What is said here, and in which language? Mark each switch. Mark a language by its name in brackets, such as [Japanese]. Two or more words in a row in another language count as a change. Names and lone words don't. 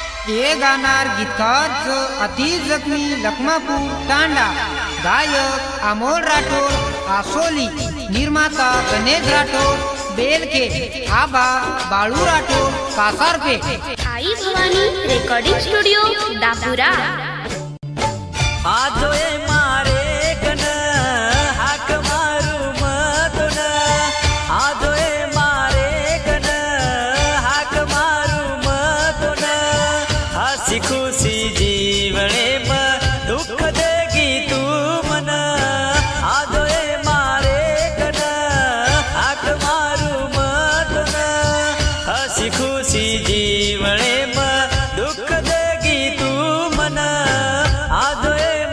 [Marathi] ये गाणार गीतकार अतीश जखमी लखमापूर तांडा, गायक अमोल राठोड आसोली, निर्माता गणेश राठोड बेलके, आबा बाळू राठोड कासारपे। आई भवानी रेकॉर्डिंग स्टुडिओ दापुरा। [Lambadi] आजोए मारे कन हाक मारू मतन, आजोए मारे कन हाक मारू मतन, [Hindi] हसी खुशी जीवने में दुख देगी तू मन, [Lambadi] आजोए मारे कन हाक मारू मतन, [Hindi] हसी खुशी जीवने में दुख देगी तू मन, आजोए